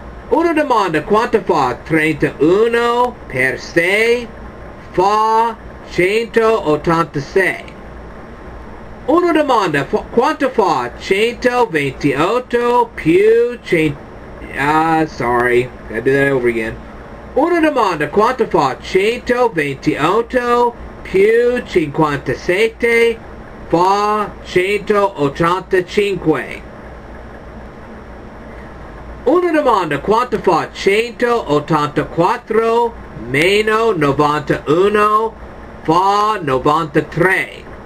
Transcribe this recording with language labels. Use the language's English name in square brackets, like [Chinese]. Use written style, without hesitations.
[Italian] Una domanda: quanto fa 31 per 6 fa 186? Una domanda: quanto fa 128 più 100... [English] sorry, gotta do that over again. [Italian] Una domanda: quanto fa 128 più 57 fa 185? Una domanda: quanto fa 184 meno 91 fa 93?